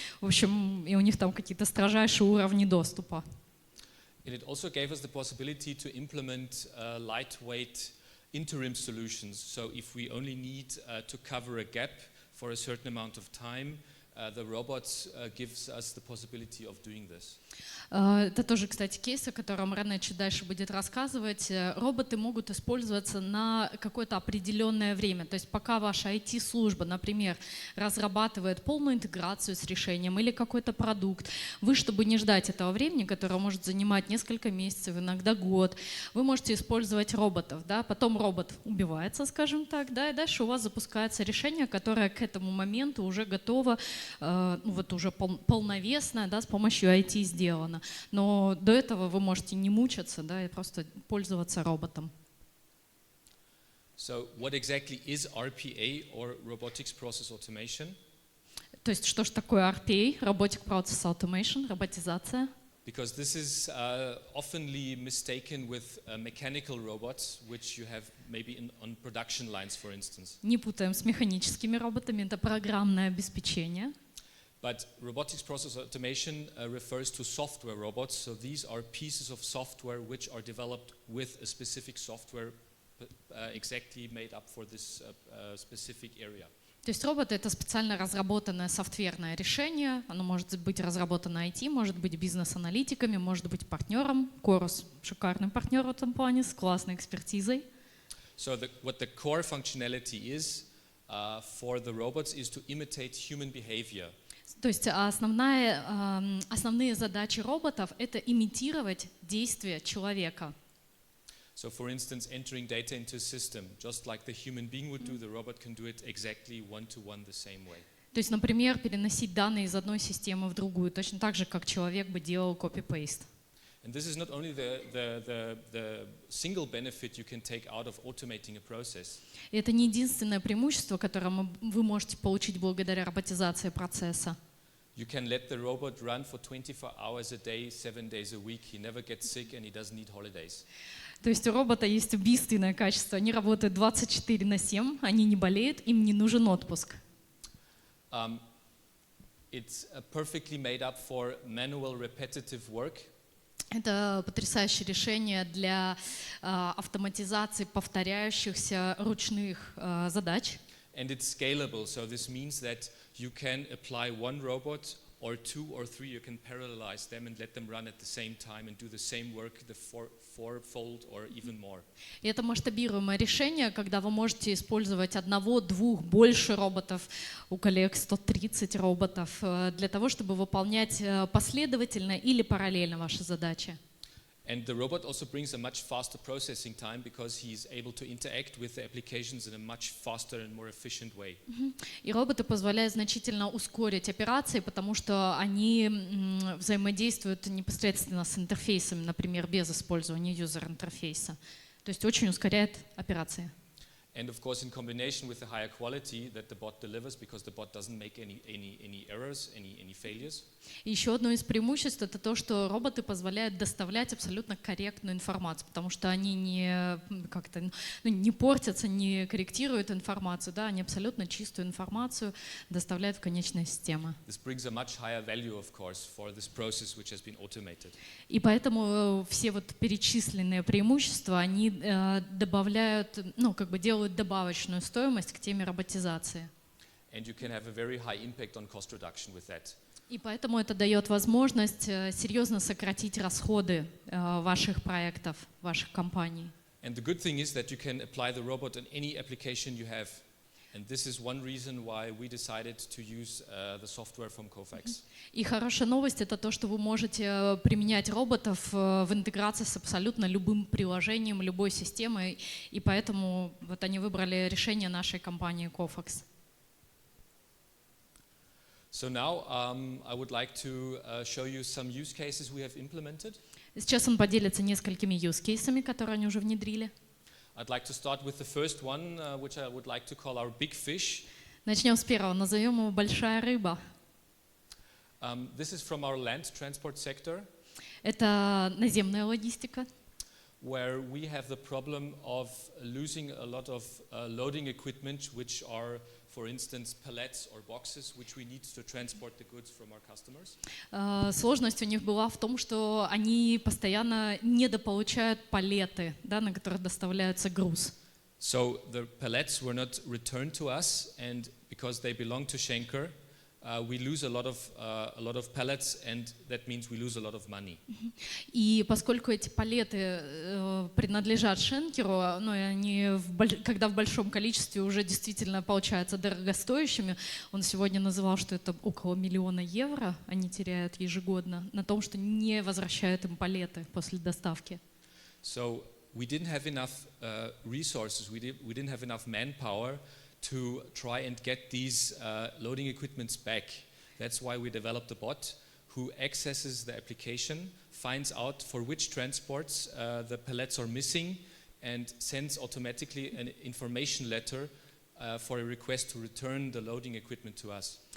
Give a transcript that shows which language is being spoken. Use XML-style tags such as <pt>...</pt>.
<ru>В общем, и у них там какие-то строжайшие уровни доступа.</ru> <en>And it also gave us the possibility to implement lightweight interim solutions. So if we only need to cover a gap for a certain amount of time, the robots gives us the possibility of doing this.</en> <ru>Это тоже, кстати, кейс, о котором Рене чуть дальше будет рассказывать. Роботы могут использоваться на какое-то определенное время. То есть пока ваша IT-служба, например, разрабатывает полную интеграцию с решением или какой-то продукт, вы, чтобы не ждать этого времени, которое может занимать несколько месяцев, иногда год, вы можете использовать роботов. Да? Потом робот убивается, скажем так, да, и дальше у вас запускается решение, которое к этому моменту уже готово, вот уже полновесное, да, с помощью IT сделано. Но до этого вы можете не мучиться, да, и просто пользоваться роботом.</ru> <en>So what exactly is RPA, or Robotics Process Automation?</en> <ru>То есть что же такое RPA, Robotic Process Automation, роботизация?</ru> <en>Because this is oftenly mistaken with mechanical robots, which you have maybe on production lines, for instance.</en> <ru>Не путаем с механическими роботами, это программное обеспечение.</ru> <en>But robotics process automation refers to software robots. So these are pieces of software which are developed with a specific software exactly made up for this specific area.</en> <ru>То есть робот — это специально разработанное софтверное решение. Оно может быть разработано IT, может быть бизнес-аналитиками, может быть партнером. Chorus — шикарный партнер в этом плане, с классной экспертизой.</ru> <en>So what the core functionality is for the robots is to imitate human behavior.</en> <ru>То есть основные задачи роботов — это имитировать действия человека.</ru> <en>So for instance, entering data into a system, just like the human being would do, the robot can do it exactly one-to-one the same way.</en> <ru>То есть, например, переносить данные из одной системы в другую, точно так же, как человек бы делал copy-paste.</ru> <en>And this is not only the single benefit you can take out of automating a process.</en> <ru>И это не единственное преимущество, которое вы можете получить благодаря роботизации процесса.</ru> <en>You can let the robot run for 24 hours a day, 7 days a week. He never gets sick and he doesn't need holidays.</en> <ru>То есть у робота есть убийственное качество. Они работают 24/7, они не болеют, им не нужен отпуск.</ru> <en>It's perfectly made up for manual repetitive work.</en> <ru>Это потрясающее решение для автоматизации повторяющихся ручных задач.</ru> <en>And it's scalable, so this means that you can apply one robot or 2 or 3, you can parallelize them and let them run at the same time and do the same work, the fourfold or even more.</en> <ru>И это масштабируемое решение, когда вы можете использовать одного, двух, больше роботов, у коллег 130 роботов, для того, чтобы выполнять последовательно или параллельно ваши задачи.</ru> <en>And the robot also brings a much faster processing time because he is able to interact with the applications in a much faster and more efficient way.</en> <ru>И роботы позволяют значительно ускорить операции, потому что они взаимодействуют непосредственно с интерфейсами, например, без использования юзер-интерфейса. То есть очень ускоряет операции.</ru> <en>And of course, in combination with the higher quality that the bot delivers, because the bot doesn't make any errors, any failures.</en> <ru>И еще одно из преимуществ — это то, что роботы позволяют доставлять абсолютно корректную информацию, потому что они не портятся, не корректируют информацию, да, они абсолютно чистую информацию доставляют в конечные системы.</ru> <en>This brings a much higher value, of course, for this process which has been automated.</en> <ru>И поэтому все вот перечисленные преимущества, они добавляют, делают добавочную стоимость к теме роботизации.</ru> <en>And you can have a very high impact on cost reduction with that.</en> <ru>И поэтому это дает возможность серьезно сократить расходы ваших проектов, ваших компаний.</ru> <en>And the good thing is that you can apply the robot on any application you have. And this is one reason why we decided to use the software from Kofax.</en> <ru>И хорошая новость — это то, что вы можете применять роботов в интеграции с абсолютно любым приложением, любой системой. И поэтому вот они выбрали решение нашей компании Kofax.</ru> <en>So now I would like to show you some use cases we have implemented.</en> <ru>Сейчас он поделится несколькими use-кейсами, которые они уже внедрили.</ru> <en>I'd like to start with the first one, which I would like to call our big fish.</en> <ru>Начнем с первого, назовем его «Большая рыба».</ru> <en>This is from our land transport sector,</en> <ru>Это наземная логистика,</ru> <en>where we have the problem of losing a lot of loading equipment, which are, for instance, pallets or boxes, which we need to transport the goods from our customers.</en> <ru>Сложность у них была в том, что они постоянно недополучают палеты, да, на которых доставляется груз.</ru> <en>So the pallets were not returned to us, and because they belong to Schenker, we lose a lot of pallets, and that means we lose a lot of money.</en> <ru>И поскольку эти палеты принадлежат Шенкеру, они когда в большом количестве уже действительно получаются дорогостоящими, он сегодня называл, что это около 1 000 000 евро они теряют ежегодно на том, что не возвращают им палеты после доставки.</ru> <en>So we didn't have enough resources, we didn't have enough manpower to try and get these loading equipments back. That's why we developed a bot who accesses the application, finds out for which transports the pallets are missing, and sends automatically an information letter for a request to return the loading equipment to us.</en>